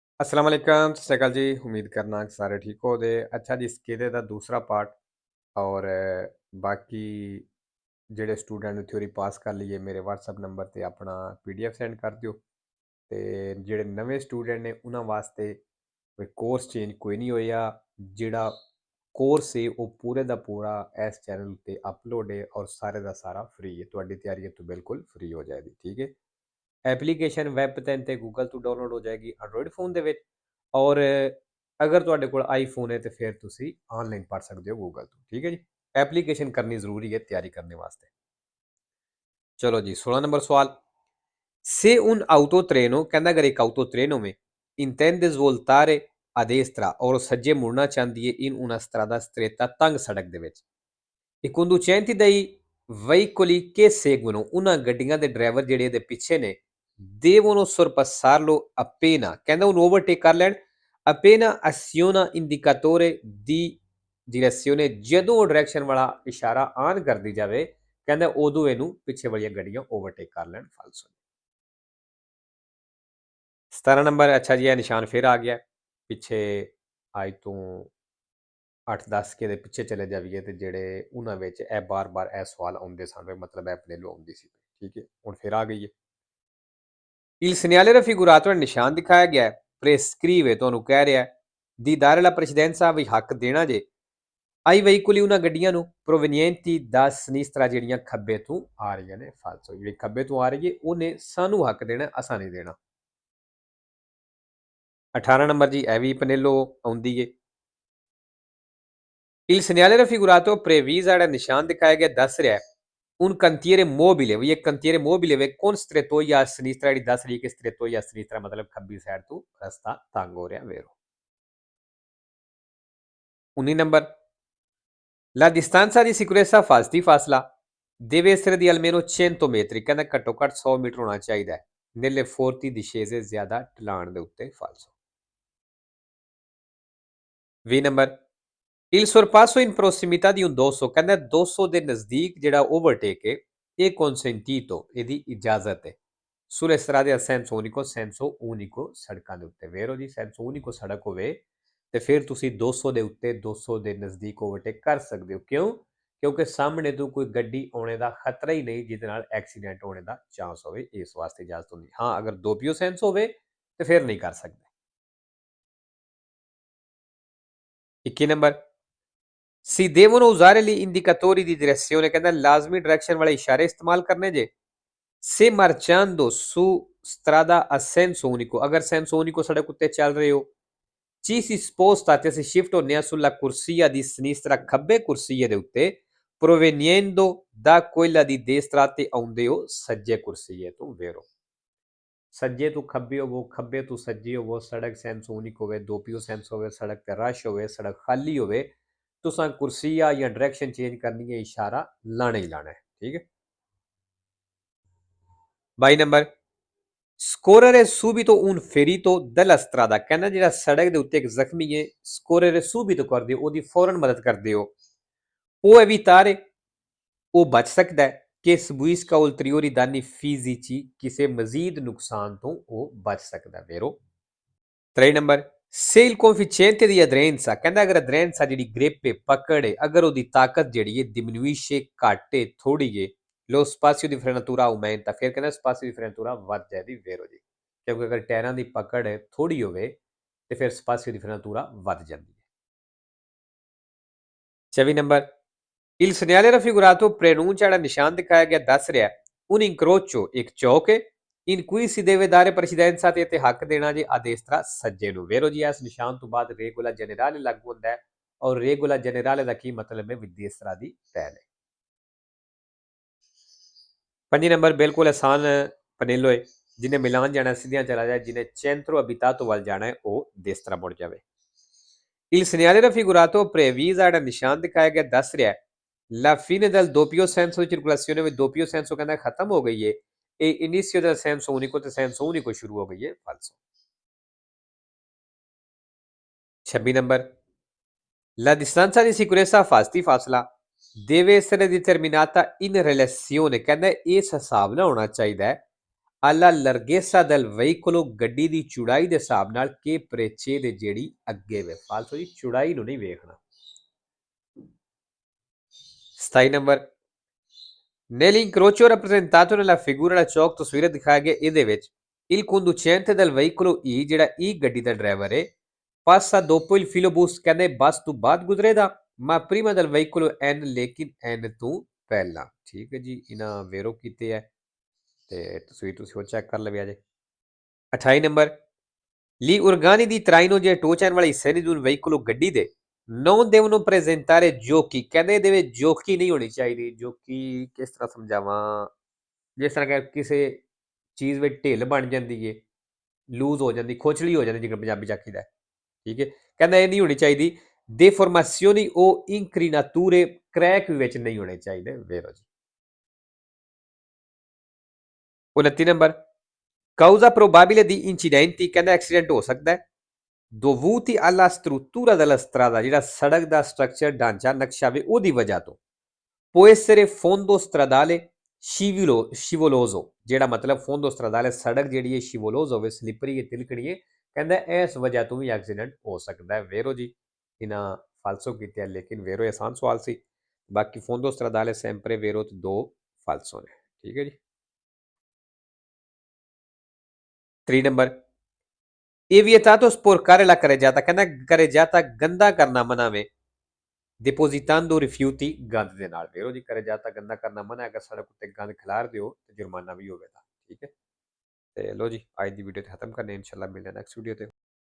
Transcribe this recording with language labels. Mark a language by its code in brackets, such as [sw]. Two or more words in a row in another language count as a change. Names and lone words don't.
[ar] السلام عليكم, [pa] ਸਤ ਸ੍ਰੀ ਅਕਾਲ ਜੀ। ਉਮੀਦ ਕਰਨਾ ਕਿ ਸਾਰੇ ਠੀਕ ਹੋ ਦੇ। ਅੱਛਾ ਜੀ, ਇਸਕੇ ਦਾ ਦੂਸਰਾ ਪਾਰਟ ਔਰ ਬਾਕੀ ਜਿਹੜੇ ਸਟੂਡੈਂਟ ਨੇ ਥਿਊਰੀ ਪਾਸ ਕਰ ਲਈਏ ਮੇਰੇ WhatsApp ਨੰਬਰ ਤੇ ਆਪਣਾ PDF ਸੈਂਡ ਕਰ ਦਿਓ ਤੇ ਜਿਹੜੇ ਨਵੇਂ ਸਟੂਡੈਂਟ ਨੇ ਉਹਨਾਂ ਵਾਸਤੇ ਕੋਈ ਕੋਰਸ ਚੇਂਜ ਕੋਈ ਨਹੀਂ ਹੋਇਆ। ਜਿਹੜਾ ਕੋਰਸ ਹੈ ਉਹ ਪੂਰੇ ਦਾ ਪੂਰਾ ਇਸ ਚੈਨਲ ਤੇ ਅਪਲੋਡ ਹੈ ਔਰ ਸਾਰੇ ਦਾ ਸਾਰਾ ਫ੍ਰੀ ਹੈ। ਤੁਹਾਡੀ ਤਿਆਰੀ ਤੋਂ ਬਿਲਕੁਲ ਫ੍ਰੀ ਹੋ ਜਾਏਗੀ, ਠੀਕ ਹੈ। ਐਪਲੀਕੇਸ਼ਨ ਵੈਬ 'ਤੇ ਤੇ ਗੂਗਲ ਤੋਂ ਡਾਊਨਲੋਡ ਹੋ ਜਾਏਗੀ ਐਂਡਰੋਇਡ ਫੋਨ ਦੇ ਵਿੱਚ। ਔਰ ਅਗਰ ਤੁਹਾਡੇ ਕੋਲ ਆਈਫੋਨ ਹੈ ਤੇ ਫਿਰ ਤੁਸੀਂ ਆਨਲਾਈਨ ਪੜ੍ਹ ਸਕਦੇ ਹੋ ਗੂਗਲ ਤੋਂ, ਠੀਕ ਹੈ ਜੀ। ਐਪਲੀਕੇਸ਼ਨ ਕਰਨੀ ਜ਼ਰੂਰੀ ਹੈ ਤਿਆਰੀ ਕਰਨੇ ਵਾਸਤੇ। ਚਲੋ ਜੀ, 16 ਨੰਬਰ ਸਵਾਲ। [it] Se un autotreno, [pa] ਕਹਿੰਦਾ ਅਗਰ ਇੱਕ autotreno में [it] intende svoltare a destra [pa] ਔਰ ਸੱਜੇ ਮੁੜਨਾ ਚਾਹੁੰਦੀ ਹੈ [it] in una strada stretta [pa] ਤੰਗ ਸੜਕ ਦੇ ਵਿੱਚ, [it] i conducenti dei veicoli che seguono, [pa] ਉਹਨਾਂ ਗੱਡੀਆਂ ਦੇ ਡਰਾਈਵਰ ਜਿਹੜੇ ਇਹਦੇ ਪਿੱਛੇ ਨੇ, [it] devono sorpassarlo appena, [pa] ਕਹਿੰਦਾ ਉਹਨੂੰ ਓਵਰਟੇਕ ਕਰ ਲੈਣ, [it] appena aziona indicatore di direzione, [pa] ਜਦੋਂ ਉਹ ਡਾਇਰੈਕਸ਼ਨ ਵਾਲਾ ਇਸ਼ਾਰਾ ਆਨ ਕਰਦੀ ਜਾਵੇ, ਕਹਿੰਦਾ ਉਦੋਂ ਇਹਨੂੰ ਪਿੱਛੇ ਵਾਲੀਆਂ ਗੱਡੀਆਂ ਓਵਰਟੇਕ ਕਰ ਲੈਣ। ਫਾਲਸੋ। 17 ਨੰਬਰ। ਅੱਛਾ ਜੀ, ਇਹ ਨਿਸ਼ਾਨ ਫਿਰ ਆ ਗਿਆ ਪਿੱਛੇ। ਅੱਜ ਤੋਂ 8-10 ਕੇ ਦੇ ਪਿੱਛੇ ਚਲੇ ਜਾਈਏ ਤੇ ਜਿਹੜੇ ਉਹਨਾਂ ਵਿੱਚ ਇਹ ਬਾਰ-ਬਾਰ ਇਹ ਸਵਾਲ ਆਉਂਦੇ ਸਨ, ਮਤਲਬ ਇਹ ਪਲੇਲੋ ਆਉਂਦੀ ਸੀ, ਠੀਕ ਹੈ। ਹੁਣ ਫਿਰ ਆ ਗਈ ਹੈ। [it] Il segnale raffigurato nel [pa] ਨਿਸ਼ਾਨ ਦਿਖਾਇਆ ਗਿਆ ਹੈ। prescrive ਤੁਹਾਨੂੰ ਕਹਿ ਰਿਹਾ [it] di dare la precedenza [pa] ਵੀ ਹੱਕ ਦੇਣਾ ਜੇ [it] ai veicoli [pa] ਉਹਨਾਂ ਗੱਡੀਆਂ ਨੂੰ [it] provenienti da sinistra [pa] ਜਿਹੜੀਆਂ ਖੱਬੇ ਤੋਂ ਆ ਰਹੀਆਂ ਨੇ। ਫਾਲਸੋ। ਜਿਹੜੀ ਖੱਬੇ ਤੋਂ ਆ ਰਹੀ ਹੈ ਉਹਨੇ ਸਾਨੂੰ ਹੱਕ ਦੇਣਾ, ਅਸਾਂ ਨਹੀਂ ਦੇਣਾ। 18 ਨੰਬਰ ਜੀ, ਇਹ ਵੀ ਪਨੇਲੋ ਆਉਂਦੀ ਹੈ। [it] Il segnale raffigurato previsa [pa] ਜਿਹੜਾ ਨਿਸ਼ਾਨ ਦਿਖਾਇਆ ਗਿਆ ਦੱਸ ਰਿਹਾ [it] un cantiere mobile, [pa] ਵੀ ਇਹ [it] cantiere mobile ਵੇ con strettoia a sinistra, [pa] ਜਿਹੜੀ ਦੱਸ ਰਹੀ ਕਿ [it] strettoia a sinistra [pa] ਮਤਲਬ ਖੱਬੀ ਸਾਈਡ ਤੋਂ ਰਸਤਾ ਤੰਗ ਹੋ ਰਿਹਾ ਵੇਰੋ। [it] 19 ਨੰਬਰ। La distanza di sicurezza falsi ਫਾਸਲਾ deve essere di almeno 100 metri, [pa] ਕਹਿੰਦਾ ਘੱਟੋ ਘੱਟ 100 ਮੀਟਰ ਹੋਣਾ ਚਾਹੀਦਾ ਹੈ [it] nelle forti discese, [pa] ਜ਼ਿਆਦਾ ਢਲਾਣ ਦੇ ਉੱਤੇ। ਫਾਲਸੋ। [it] 20 ਨੰਬਰ। Il sorpasso in prossimità di un 200, [pa] ਕਹਿੰਦਾ 200 ਦੇ ਨਜ਼ਦੀਕ ਜਿਹੜਾ ਓਵਰਟੇਕ ਹੈ ਇਹ consentito, ਇਹਦੀ ਇਜਾਜ਼ਤ ਹੈ [it] sulle strade a senso unico, senso unico [pa] ਸੜਕਾਂ ਦੇ ਉੱਤੇ। ਵੇਰੋ ਜੀ, [it] senso unico [pa] ਸੜਕ ਹੋਵੇ ਤੇ ਫਿਰ ਤੁਸੀਂ 200 ਦੇ ਉੱਤੇ 200 ਦੇ ਨਜ਼ਦੀਕ ਓਵਰਟੇਕ ਕਰ ਸਕਦੇ ਹੋ। ਕਿਉਂ? ਕਿਉਂਕਿ ਸਾਹਮਣੇ ਤੋਂ ਕੋਈ ਗੱਡੀ ਆਉਣੇ ਦਾ ਖਤਰਾ ਹੀ ਨਹੀਂ ਜਿਹਦੇ ਨਾਲ ਐਕਸੀਡੈਂਟ ਹੋਣੇ ਦਾ ਚਾਂਸ ਹੋਵੇ, ਇਸ ਵਾਸਤੇ ਇਜਾਜ਼ਤ ਹੁੰਦੀ। ਹਾਂ, ਅਗਰ [it] doppio senso [pa] ਹੋਵੇ ਤੇ ਫਿਰ ਨਹੀਂ ਕਰ ਸਕਦੇ। 21 ਨੰਬਰ। [it] Si devono usare gli indicatori di direzione, [pa] ਕਹਿੰਦਾ ਲਾਜ਼ਮੀ ਡਾਇਰੈਕਸ਼ਨ ਵਾਲੇ ਇਸ਼ਾਰੇ ਇਸਤੇਮਾਲ ਕਰਨੇ ਜੇ [it] se marciando su strada a senso unico, [pa] ਅਗਰ [it] senso unico [pa] ਸੜਕ ਉੱਤੇ ਚੱਲ ਰਹੇ ਹੋ, [it] ci si sposta [pa] ਤੇ ਅਸੀਂ ਸ਼ਿਫਟ ਹੁੰਦੇ ਹਾਂ [it] sulla corsia di sinistra, [pa] ਖੱਬੇ ਕੁਰਸੀਏ ਦੇ ਉੱਤੇ, [it] proveniendo da quella di destra, [pa] ਤੇ ਆਉਂਦੇ ਹੋ ਸੱਜੇ ਕੁਰਸੀਏ ਤੋਂ। ਵੇਰੋ, ਸੱਜੇ ਤੋਂ ਖੱਬੇ ਹੋਵੋ, ਖੱਬੇ ਤੋਂ ਸੱਜੇ ਹੋਵੋ, ਸੜਕ [it] senso unico [pa] ਹੋਵੇ, [it] doppio senso [pa] ਹੋਵੇ, ਸੜਕ ਤੇ ਰਸ਼ ਹੋਵੇ, ਸੜਕ ਖਾਲੀ ਹੋਵੇ, ਤੁਸਾਂ ਕੁਰਸੀਆ ਜਾਂ ਡਾਇਰੈਕਸ਼ਨ ਚੇਂਜ ਕਰਨੀ ਹੈ, ਇਸ਼ਾਰਾ ਲਾਣਾ ਹੀ ਲਾਣਾ ਹੈ, ਠੀਕ ਹੈ। [it] 22 ਨੰਬਰ। soccorrere subito un ferito della strada, [pa] ਕਹਿੰਦਾ ਜਿਹੜਾ ਸੜਕ ਦੇ ਉੱਤੇ ਇੱਕ ਜ਼ਖਮੀ ਹੈ, [it] soccorrere subito [pa] ਕਰਦੇ ਹੋ, ਉਹਦੀ ਫੌਰਨ ਮਦਦ ਕਰਦੇ ਹੋ। ਉਹ evitare, ਉਹ ਬਚ ਸਕਦਾ ਹੈ ਕਿ [it] subisca ulteriori danni fisici, [pa] ਕਿਸੇ ਮਜ਼ੀਦ ਨੁਕਸਾਨ ਤੋਂ ਉਹ ਬਚ ਸਕਦਾ। ਵੇਰੋ। [it] 3 ਨੰਬਰ। Se il coefficiente di aderenza, [pa] ਕਹਿੰਦਾ ਅਗਰ ਅਦਰੈਂਸਾ ਜਿਹੜੀ ਗ੍ਰਿਪ ਹੈ, ਪਕੜ ਹੈ, ਅਗਰ ਉਹਦੀ ਤਾਕਤ ਜਿਹੜੀ ਹੈ diminuisce, ਘੱਟ ਹੈ, ਥੋੜੀ ਹੈ, [it] lo spazio di frenatura aumenta, [pa] ਫਿਰ ਕਹਿੰਦਾ [it] spazio di frenatura [pa] ਵੱਧ ਜਾਏਗੀ। ਵੇਰੋ ਜੀ, ਕਿਉਂਕਿ ਅਗਰ ਟਾਇਰਾਂ ਦੀ ਪਕੜ ਥੋੜੀ ਹੋਵੇ ਤੇ ਫਿਰ [it] spazio di frenatura [pa] ਵੱਧ ਜਾਂਦੀ ਹੈ। [it] 24 ਨੰਬਰ। Il segnale raffigurato preannuncia, [pa] ਜਿਹੜਾ ਨਿਸ਼ਾਨ ਦਿਖਾਇਆ ਗਿਆ ਦੱਸ ਰਿਹਾ [it] un incrocio, [pa] ਇੱਕ ਚੌਕ ਹੈ, [it] in cui si deve dare precedenza, [pa] ਤੇ ਇੱਥੇ ਹੱਕ ਦੇਣਾ ਜੇ [it] a destra, [pa] ਸੱਜੇ ਨੂੰ। ਵੇਰੋ ਜੀ, ਇਸ ਨਿਸ਼ਾਨ ਤੋਂ ਬਾਅਦ [it] regola generale [pa] ਲਾਗੂ ਹੁੰਦਾ ਹੈ, ਔਰ [it] regola generale [pa] ਦਾ ਕੀ ਮਤਲਬ ਹੈ? ਵਿਦੇਸਰਾ ਦੀ ਪਹਿਲ ਹੈ। 5 ਨੰਬਰ ਬਿਲਕੁਲ ਆਸਾਨ ਪਨੇਲੋ ਹੈ। ਜਿਹਨੇ ਮਿਲਾਨ ਜਾਣਾ ਸਿੱਧਿਆਂ ਚਲਾ ਜਾਏ, ਜਿਹਨੇ [it] centro abitato [pa] ਵੱਲ ਜਾਣਾ ਹੈ ਉਹ ਦੇਸਤਰਾ ਮੁੜ ਜਾਵੇ। [it] Il segnale raffigurato previsa, [pa] ਜਿਹੜਾ ਨਿਸ਼ਾਨ ਦਿਖਾਇਆ ਗਿਆ ਦੱਸ ਰਿਹਾ [it] la fine del doppio senso di circolazione, [pa] ਵਿੱਚ [it] doppio senso [pa] ਕਹਿੰਦਾ ਖਤਮ ਹੋ ਗਈ ਹੈ, ਇਹ [it] inizio del senso unico, [pa] ਤੇ [it] senso unico [pa] ਸ਼ੁਰੂ ਹੋ ਗਈ ਹੈ। ਫਾਲਸੋ। 26 ਨੰਬਰ। [it] La distanza di sicurezza fasti, ਫਾਸਲਾ deve essere determinata in relazione, [pa] ਕਹਿੰਦਾ ਇਸ ਹਿਸਾਬ ਨਾਲ ਹੋਣਾ ਚਾਹੀਦਾ ਹੈ [it] alla larghezza del veicolo [pa] ਗੱਡੀ ਦੀ ਚੌੜਾਈ ਦੇ ਹਿਸਾਬ ਨਾਲ ਕਿ ਪrecede ਜਿਹੜੀ ਅੱਗੇ ਵੇ ਫਾਲਤੂ ਦੀ ਚੌੜਾਈ ਨੂੰ ਨਹੀਂ ਵੇਖਣਾ 27 ਨੰਬਰ [it] nell'incrocio rappresentato nella figura [pa] ਦਾ ਚੌਕ ਤਸਵੀਰ ਦਿਖਾਇਆ ਗਿਆ ਇਹਦੇ ਵਿੱਚ [it] il conducente del veicolo E [pa] ਜਿਹੜਾ E ਗੱਡੀ ਦਾ ਡਰਾਈਵਰ ਹੈ [it] passa dopo il filobus [pa] ਕਹਿੰਦੇ ਬੱਸ ਤੋਂ ਬਾਅਦ ਗੁਜ਼ਰੇਗਾ [it] ma prima del veicolo N [pa] ਲੇਕਿਨ N ਤੋਂ ਪਹਿਲਾਂ ਠੀਕ ਹੈ ਜੀ ਇਹਨਾਂ ਵੇਰੋ ਕੀਤੇ ਹੈ ਤੇ ਤਸਵੀਰ ਤੁਸੀਂ ਉਹ ਚੈੱਕ ਕਰ ਲਵਿਆ ਜੇ 28 ਨੰਬਰ [it] Gli organi di traino [pa] ਜਿਹੜੇ ਟੋ ਚੈਨ ਵਾਲੇ ਹਿੱਸੇ ਨੇ ਜੋ veicolo ਗੱਡੀ ਦੇ [it] non devono presentare giochi [pa] ਕਹਿੰਦੇ ਇਹਦੇ ਵਿੱਚ ਜੋਕੀ ਨਹੀਂ ਹੋਣੀ ਚਾਹੀਦੀ ਜੋਕੀ ਕਿਸ ਤਰ੍ਹਾਂ ਸਮਝਾਵਾਂ ਜਿਸ ਤਰ੍ਹਾਂ ਕਿ ਕਿਸੇ ਚੀਜ਼ ਵਿੱਚ ਢਿੱਲ ਬਣ ਜਾਂਦੀ ਏ ਲੂਜ਼ ਹੋ ਜਾਂਦੀ ਖੋਚਲੀ ਹੋ ਜਾਂਦੀ ਜਿਵੇਂ ਪੰਜਾਬੀ ਚ ਆਖੀਦਾ ਠੀਕ ਹੈ ਕਹਿੰਦਾ ਇਹ ਨਹੀਂ ਹੋਣੀ ਚਾਹੀਦੀ [it] deformazioni o incrinature [pa] crack ਵੀ ਵਿੱਚ ਨਹੀਂ ਹੋਣੇ ਚਾਹੀਦੇ ਵੇਰੋ ਜੀ 29 ਨੰਬਰ [it] causa probabile di incidenti [pa] ਕਹਿੰਦਾ ਐਕਸੀਡੈਂਟ ਹੋ ਸਕਦਾ ਹੈ [it] dovuti alla struttura della strada [pa] ਜਿਹੜਾ ਸੜਕ ਦਾ ਸਟਰਕਚਰ ਢਾਂਚਾ ਨਕਸ਼ਾ ਵੇ ਉਹਦੀ ਵਜ੍ਹਾ ਤੋਂ [it] può essere fondo stradale scivoloso [pa] ਜਿਹੜਾ ਮਤਲਬ [it] fondo stradale [pa] ਸੜਕ ਜਿਹੜੀ ਹੈ ਸ਼ਿਵੋਲੋਜ਼ ਹੋਵੇ ਸਲਿਪਰੀ ਹੈ ਤਿਲਕਣੀ ਹੈ ਕਹਿੰਦਾ ਇਸ ਵਜ੍ਹਾ ਤੋਂ ਵੀ ਐਕਸੀਡੈਂਟ ਹੋ ਸਕਦਾ ਹੈ ਵੇਰੋ ਜੀ ਇਹਨਾਂ ਫਾਲਸੋ ਕੀਤੇ ਹੈ ਲੇਕਿਨ ਵੇਰੋ ਆਸਾਨ ਸਵਾਲ ਸੀ ਬਾਕੀ [it] fondo stradale sempre [pa] ਵੇਰੋ ਤੇ ਦੋ ਫਾਲਸੋ ਨੇ ਠੀਕ ਹੈ ਜੀ 3 ਨੰਬਰ ਇਹ [it] vietato sporcare la carreggiata [pa] ਕਹਿੰਦਾ carreggiata ਗੰਦਾ ਕਰਨਾ ਮਨਾ ਵੇ [it] depositando rifiuti [pa] ਗੰਦ ਦੇ ਨਾਲ ਵੇਰੋ ਜੀ carreggiata ਗੰਦਾ ਕਰਨਾ ਮਨਾ ਹੈ ਅਗਰ ਸੜਕ ਉੱਤੇ ਗੰਦ ਖਿਲਾਰ ਦਿਓ ਤੇ ਜੁਰਮਾਨਾ ਵੀ ਹੋਵੇਗਾ ਠੀਕ ਹੈ ਤੇ ਲੋ ਜੀ ਅੱਜ ਦੀ ਵੀਡੀਓ ਤੇ ਖਤਮ ਕਰਨੇ ਇਨਸ਼ਾਅੱਲਾ ਮਿਲਦੇ ਨੈਕਸਟ ਵੀਡੀਓ ਤੇ